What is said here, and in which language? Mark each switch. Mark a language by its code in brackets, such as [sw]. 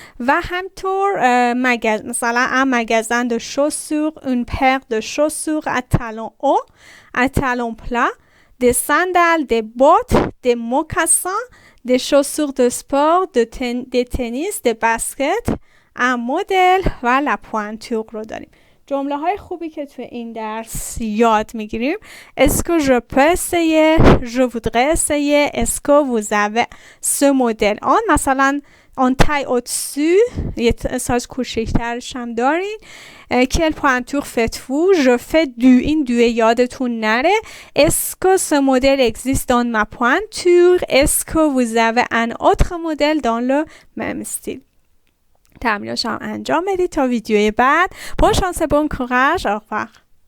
[fa] و همطور مثلا [fr] un magasin de chaussures, une paire de chaussures à talons hauts, à talons plats, des sandales, des bottes, des mocassins, des chaussures de sport, des tennis, des baskets, un modèle و la pointure [fa] رو داریم. جمله های خوبی که تو این درس یاد میگیریم. [fr] Est-ce que je peux essayer? Je voudrais essayer. Est-ce que vous avez ce modèle en? [fa] مثلا [fr] en taille au-dessus. [fa] یه سایز کوچیک‌ترش هم دارین. [fr] Quelle pointure faites-vous? Je fais [fa] این دوی یادتون نره. [fr] Est-ce que ce modèle existe dans ma pointure? Est-ce que vous avez un autre modèle dans le même style? [fa] تمرینش هم انجام بدید تا ویدیوی بعد. [fr] Bonne chance et bon courage. Au revoir.